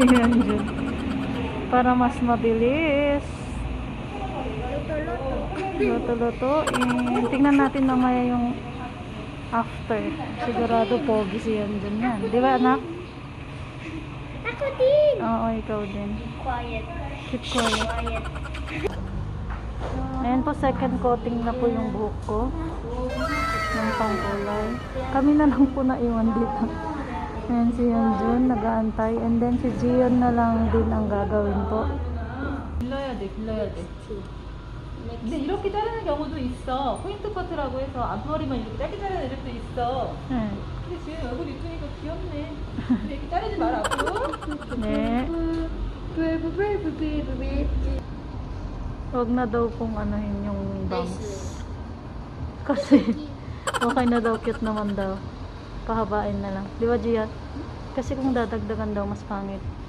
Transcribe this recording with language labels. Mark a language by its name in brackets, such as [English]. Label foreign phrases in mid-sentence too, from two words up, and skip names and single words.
[Filipino] Ayan, dyan. Para mas mabilis. Luto-lutuin. Tingnan natin mamaya yung after. Sigurado pogi siya dyan yan. Di ba, anak? Ako din. Oo, ikaw din. [English] Quiet. Keep quiet. [Filipino] Ayan po, [English] second coating [Filipino] na po yung buhok ko. Ng pangkulay. Kami na lang po naiwan dito. Ayan si Yanjun, nag-aantay. And then si Jion na lang din ang gagawin po. [Korean] 길러야 돼. 근데 이렇게 자르는 경우도 있어. 포인트 커트라고 해서 앞머리만 이렇게 짧게 자르는 애들도 있어. Ayan. 근데 지금 얼굴 이쁘니까 귀엽네. 근데 이렇게 자르지 마라, 앞으로. Ne. [Filipino] Huwag na daw kung anuhin yung bangs. Kasi, okay na daw, cute naman daw. Pahabain na lang. Di ba, Gian? Kasi kung dadagdagan daw, mas pangit.